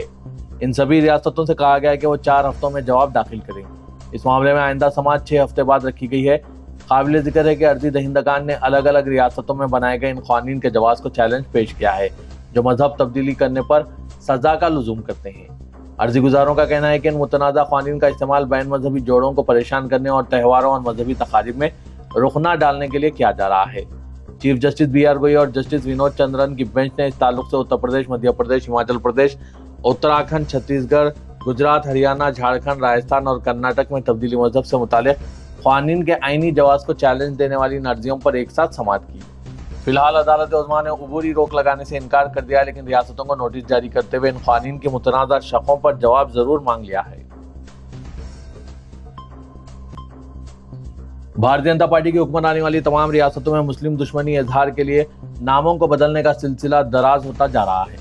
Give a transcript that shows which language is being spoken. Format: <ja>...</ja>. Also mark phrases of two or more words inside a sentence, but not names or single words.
<ur>ان سبھی ریاستوں سے کہا گیا ہے کہ وہ 4 ہفتوں میں جواب داخل کریں. اس معاملے میں آئندہ سماعت 6 ہفتے بعد رکھی گئی ہے۔ قابل ذکر ہے کہ عرضی دہندگان نے الگ الگ ریاستوں میں بنائے گئے ان قوانین کے جواز کو چیلنج پیش کیا ہے، جو مذہب تبدیلی کرنے پر سزا کا لزوم کرتے ہیں. عرضی گزاروں کا کہنا ہے کہ ان متنازع قوانین کا استعمال بین مذہبی جوڑوں کو پریشان کرنے اور تہواروں اور مذہبی تقاریب میں رخ نہ ڈالنے کے لیے کیا جا رہا ہے۔ چیف جسٹس بی آر گوئی اور جسٹس ونود چندرن کی بینچ نے اس تعلق سے اتر پردیش، مدھیہ پردیش، ہماچل پردیش، اتراکھنڈ، چھتیس گڑھ، گجرات، ہریانہ، جھارکھنڈ، راجستھان اور کرناٹک میں تبدیلی مذہب سے متعلق قوانین کے آئینی جواز کو چیلنج دینے والی عرضیوں پر ایک ساتھ سماعت کی۔ فی الحال عدالت عظمیٰ نے عبوری روک لگانے سے انکار کر دیا، لیکن ریاستوں کو نوٹس جاری کرتے ہوئے ان قوانین کی متنازع شقوں پر جواب ضرور مانگ لیا ہے۔ بھارتیہ جنتا پارٹی کی حکمرانی والی تمام ریاستوں میں مسلم دشمنی اظہار کے لیے ناموں کو بدلنے کا سلسلہ دراز ہوتا جا رہا ہے۔</ur>